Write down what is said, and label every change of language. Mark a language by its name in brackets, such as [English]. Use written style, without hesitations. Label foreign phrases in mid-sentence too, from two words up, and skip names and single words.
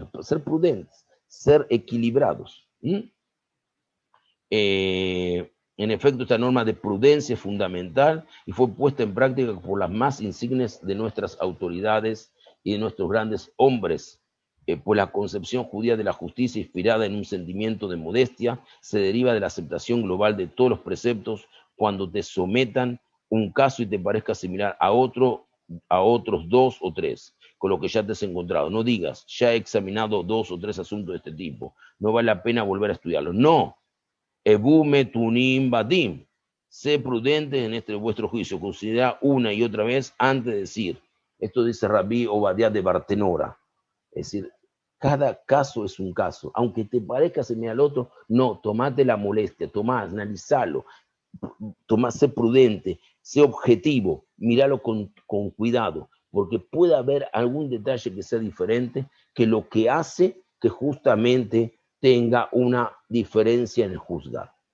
[Spanish] Ser prudentes, ser equilibrados. En efecto, esta norma de prudencia es fundamental y fue puesta en práctica por las más insignes de nuestras autoridades y de nuestros grandes hombres, pues la concepción judía de la justicia, inspirada en un sentimiento de modestia, se deriva de la aceptación global de todos los preceptos. Cuando te sometan un caso y te parezca similar a otros 2 o 3, con lo que ya te has encontrado. No digas, ya he examinado 2 o 3 asuntos de este tipo, no vale la pena volver a estudiarlos. No. [Hebrew] הוו מתונים בדין. [Spanish] Sé prudente en este vuestro juicio. Considera una y otra vez antes de decir. Esto dice Rabí Obadiah de Bartenora. Es decir, cada caso es un caso. Aunque te parezca similar al otro, no, tomate la molestia, analizalo. Sé prudente, sé objetivo, míralo con cuidado, porque puede haber algún detalle que sea diferente, que lo que hace que justamente tenga una diferencia en el juzgar.